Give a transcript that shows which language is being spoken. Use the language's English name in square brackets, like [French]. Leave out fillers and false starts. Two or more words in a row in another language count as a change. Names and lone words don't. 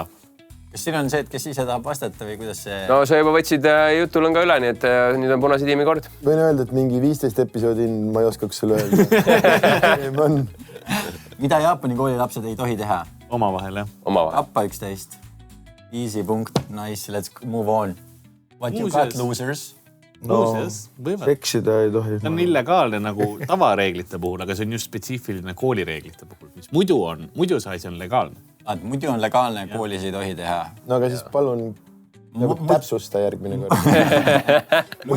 [Estonian] Kas siin on see, et kes ise tahab vastata või kuidas see... No sa juba võtsid jutul on ka üle, nii et nüüd on punase tiimi kord. Võin öelda, et mingi 15 episoodi ma ei oskaks selle öelda. Mida Jaapani koolilapsed ei tohi teha? Omavahel, jah. Tappa 11. Easy punkt. [English] Nice, let's move on. What you got, losers? [Estonian] Seksida ei tohi. See on illegaalne nagu tavareeglite puhul, aga see on just spetsiifiline koolireeglite puhul, mis muidu see asi on legaalne. Muidu on legaalne, koolis ei tohi teha. No aga siis palun täpsusta järgmine kord.